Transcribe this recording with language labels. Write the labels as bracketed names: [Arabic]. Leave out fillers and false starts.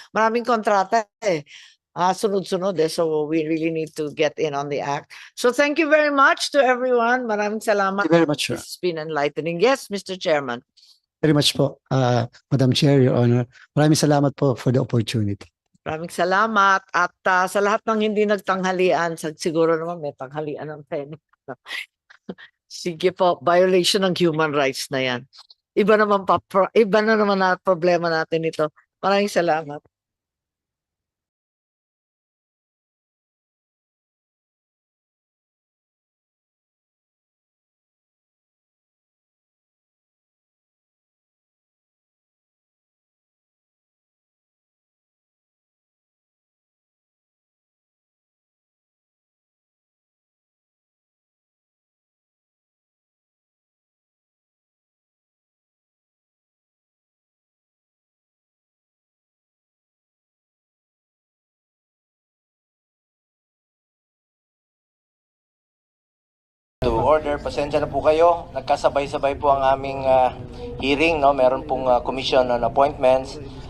[Filipino] Maraming kontrata eh. Sunod-sunod eh. [English] So we really need to get in on the act. So thank you very much to everyone. [Filipino] Maraming salamat. [English] Thank you very much, sir. It's been enlightening. Yes, Mr. Chairman. Very much po, Madam Chair, Your Honor. [Filipino] Maraming salamat po [English] for the opportunity. [Filipino] Maraming salamat. At sa lahat ng hindi nagtanghalian, siguro naman may tanghalian ng Senate. Sige po, violation ng human rights na yan. Iba na naman na problema natin ito. Maraming salamat. To order, pasensya na po kayo. Nagkasabay-sabay po ang aming hearing, no? Meron pong commission on appointments.